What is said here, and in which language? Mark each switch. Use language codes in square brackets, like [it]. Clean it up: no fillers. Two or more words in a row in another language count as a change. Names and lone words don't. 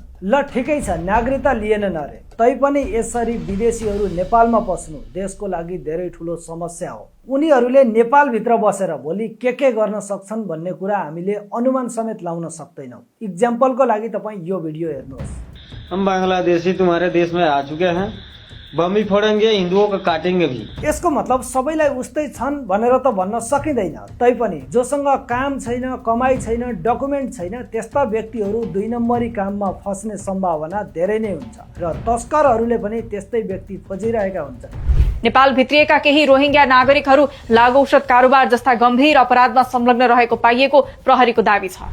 [ne] ल ठिकै छ, नागरिकता लिएनन् अरे, तैपनि यसरी विदेशीहरू नेपालमा पस्नु देशको लागि धेरै ठुलो समस्या हो। उनीहरूले नेपालभित्र बसेर भोलि के गर्न सक्छन् भन्ने कुरा हामीले अनुमान समेत लाउन सक्दैनौँ। इक्जाम्पलको लागि तपाईँ यो भिडियो हेर्नुहोस्। [hi] हम बांग्लादेशी तुम्हारे देश में आ चुके हैं, बम भी फोड़ेंगे, हिंदुओं को काटेंगे भी। [ne] यसको मतलब सबैलाई उस्तै छन् भनेर त भन्न सकिँदैन। तैपनि जोसँग काम छैन, कमाई छैन, डकुमेन्ट छैन, त्यस्ता व्यक्तिहरू 2 नम्बरी काममा फस्ने सम्भावना धेरै नै हुन्छ र तस्करहरूले पनि त्यस्तै व्यक्ति खोजिरहेका हुन्छन्। नेपाल भित्रिएका केही रोहिङ्ग्या नागरिकहरू लागु औषध कारोबार जस्ता गम्भीर अपराधमा संलग्न रहेको पाइएको प्रहरीको दाबी छ।